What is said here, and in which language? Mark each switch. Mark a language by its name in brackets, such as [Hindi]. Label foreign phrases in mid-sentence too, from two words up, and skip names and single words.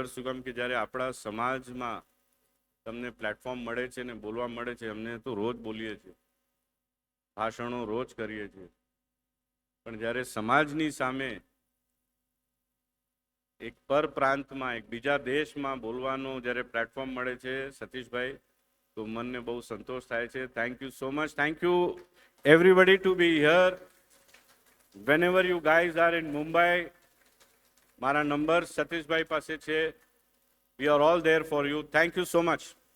[Gujarati] સુગમ કે જ્યારે આપણા સમાજમાં તમને પ્લેટફોર્મ મળે છે ને બોલવા મળે છે, અમને તો રોજ બોલીએ છીએ, ભાષણો રોજ કરીએ છીએ, પણ જ્યારે સમાજની સામે એક પર પ્રાંતમાં એક બીજા દેશમાં બોલવાનો જ્યારે પ્લેટફોર્મ મળે છે સતીશભાઈ, તો મનને બહુ સંતોષ થાય છે. [English] Thank you so much. Thank you everybody to be here. whenever you guys are in Mumbai, [Gujarati] મારા નંબર સતીશભાઈ પાસે છે. [English] We are all there for you. Thank you so much.